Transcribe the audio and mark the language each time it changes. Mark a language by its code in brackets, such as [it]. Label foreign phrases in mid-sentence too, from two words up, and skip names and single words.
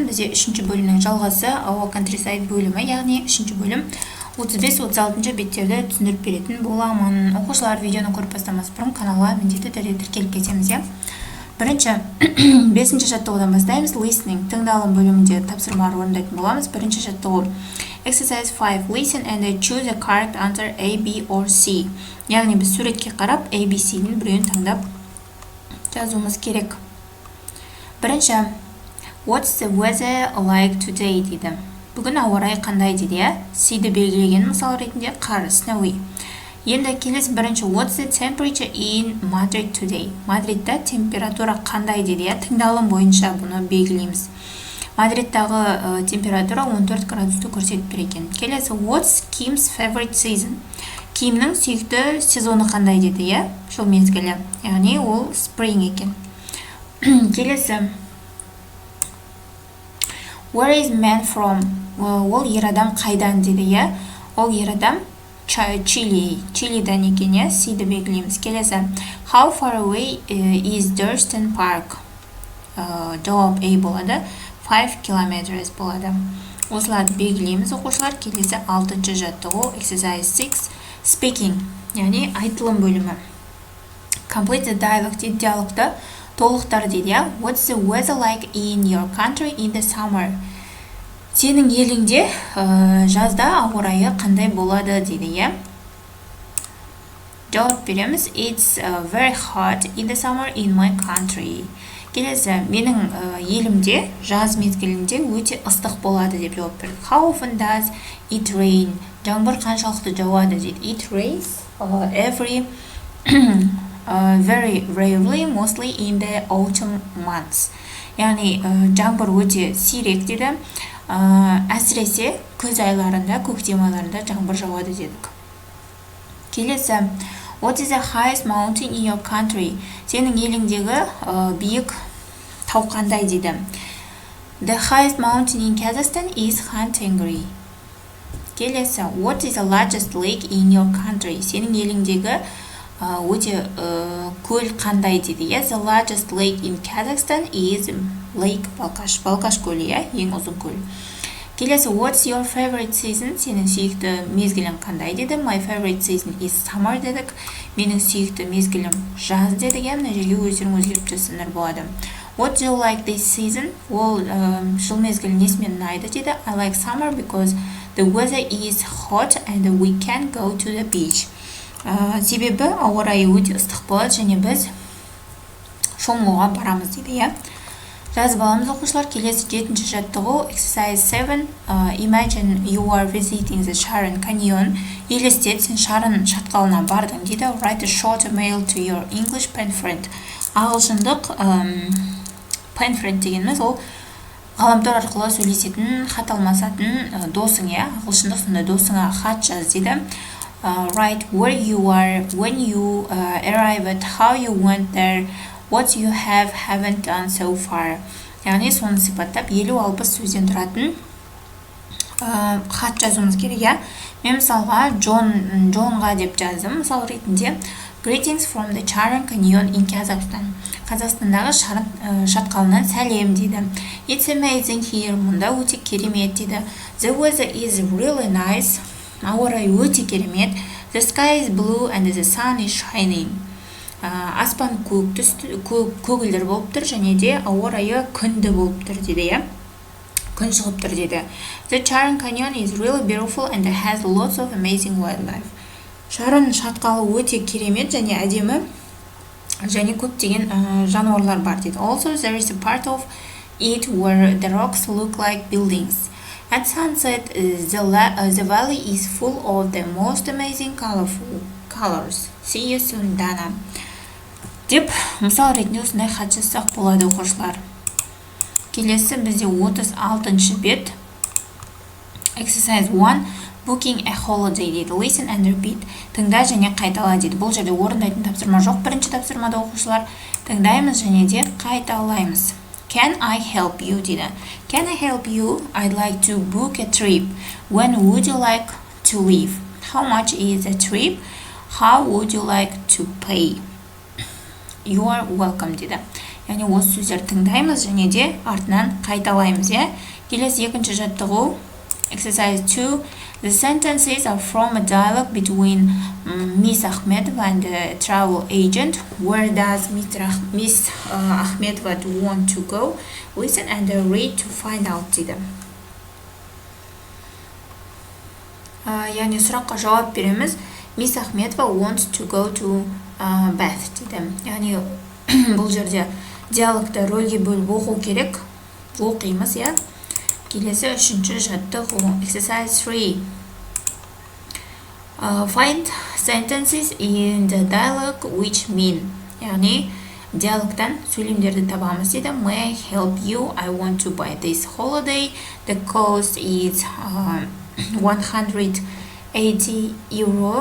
[kk] Бізде 3-ші бөлімнің жалғасы Our Contryside бөлімі, яғни 3-ші бөлім 35-36 беттерді түсіндіріп беретін боламын. Оқушылар видеоны көріп бастамас бұрын каналға міндетті түрде тіркеліп кетеміз. Бірінші 5-ші жаттығудан бастаймыз. Listening тыңдалым бөлімінде тапсырмалар орындайтын боламыз. Бірінші жаттығу Exercise 5. [en] Listen and choose a correct answer A, B or C. [kk] Яғни біз суретке қарап A, B, C-дің біреуін таңдап жазуымыз керек. Бірінші, [en] What's the weather like today дейді. [kk] Бүгін ауа райы қандай дейді. C-ді белгілеген мысал ретінде қар, snowy. Енді келесі бірінші, [en] What's the temperature in Madrid today? [kk] Мадридта температура қандай дейді. Тыңдалым бойынша бұны белгілейміз. Мадридтағы температура 14 градусты көрсетіп тұр екен. Келесі, [en] What's Kim's favorite season? [kk] Кимнің сүйікті сезоны қандай деді, жыл мезгілі. Яғни ол spring екен. Келесі, [en] Where is man from? [kk] Ол ер адам қайдан деді, ол ер адам Чилидан екен, Сиді белгілейміз. Келесі, [en] How far away is Durston Park? [kk] Жауап A болады. 5 kilometers болады. Осыларды белгілейміз оқушылар. Келесі 6-шы жаттығу Exercise 6 Speaking, яғни айтылым бөлімі. [en] Complete the dialogue [kk] дейді, диалогты толықтар дейді. [en] What's the weather like in your country in the summer? [kk] Сенің еліңде жазда ауа райы қандай болады дейді. Жауап береміз. [en] It's very hot in the summer in my country. [kk] Келесі, менің елімде жаз мезгілінде өте ыстық болады деп жауап бердік. [en] How often does it rain? [kk] Жаңбыр қаншалықты жауады дейді. [en] It rains every very rarely, mostly in the autumn months. [kk] Яғни жаңбыр өте сирек дейді. Әсіресе күз айларында, көктем айларында жаңбыр жауады дедік. Келесі, [en] What is the highest mountain in your country? [kk] Сенің еліңдегі биік тау қандай дейді. [en] The highest mountain in Kazakhstan is Khantengri. Келесі, What is the largest lake in your country? [kk] Сенің еліңдегі өте көл қандай дейді. [en] The largest lake in Kazakhstan is Lake Balkash. [kk] Балкаш көлі, ең ұзын көл. Келесі, [en] What's your favorite season? [kk] Сенің сүйікті мезгілің қандай деді. [en] My favorite season is summer дедік. [kk] Менің сүйікті мезгілім жаз дедік. Мына жерге өздерің өзгеріп түсінер болады. [en] What do you like this season? [kk] Ол жыл мезгілі несімен ұнайды деді. [en] I like summer because the weather is hot and we can go to the beach. [kk] Себебі ауа райы өте ыстық болады және біз шомылуға барамыз дейді. Жазып аламыз оқушылар. Келесі 7-ші жаттығу Exercise 7. [en] Imagine you are visiting the Sharon Canyon. [kk] Елестет, сен Шарын шатқалына бардың дейді. [en] Write a short email to your English pen friend. [kk] Ағылшындық [en] pen friend [kk] дегеніміз ол ғаламтор арқылы сөйлесетін, хат алмасатын досың, ағылшындық сонда досыңа хат жаз дейді. [en] Write where you are, when you arrived, how you went there, what you haven't done so far. [kk] Яғни соны сипаттап 50-60 сөзден тұратын хат жазуымыз керек. Мен мысалға Джонға деп жаздым. Мысал ретінде [en] Greetings from the Sharon Canyon in Kazakhstan. [kk] Қазақстандағы шатқалынан сәлем дейді. [en] It's amazing here. [kk] Мұнда өте керемет дейді. [en] The weather is really nice. [kk] Ауа райы өте керемет. [en] The sky is blue and the sun is shining. [kk] Аспан көгілдір болып тұр және де ауа райы күнді болып тұр дейді. Күн шығып тұр дейді. [en] The Sharon Canyon is really beautiful and has lots of amazing wildlife. [kk] Шарын шатқалы өте керемет және әдемі және көптеген жануарлар бар дейді. [en] Also there is a part of it where the rocks look like buildings. At sunset the valley is full of the most amazing colorful colors. See you soon, Dana. [kk] Деп мысал ретінде осындай хат жазсақ болады оқушылар. Келесі бізде 36-шы бет [en] Exercise 1 Booking a holiday дейді. Listen and repeat. [kk] Тыңда және қайтала дейді. Бұл жерде орындайтын тапсырма жоқ. Бірінші тапсырмада оқушылар тыңдаймыз және де қайталаймыз. [en] Can I help you дейді. Can I help you? I'd like to book a trip. When would you like to leave? How much is the trip? How would you like to pay? you are welcome дейді. [kk] Яғни осы сөздерді тыңдаймыз және де артынан қайталаймыз, иә. Келесі екінші жаттығу exercise 2. [en] The sentences are from a dialogue between Miss Ahmedova and the travel agent. Where does Miss Ahmedova want to go? Listen and read to find out дейді. [kk] Яғни сұраққа жауап береміз. [en] Miss Ahmedova wants to go to Bath дейді. [kk] Яғни бұл жерде диалогты рөлге бөліп оқу керек. Оқимыз, иә. Келесі үшінші жаттығу exercise 3. [en] Find sentences in the dialogue which mean. [kk] Яғни диалогтан сөйлемдерді табамыз дейді. [en] May I help you? I want to buy this holiday. The cost is 180 euro.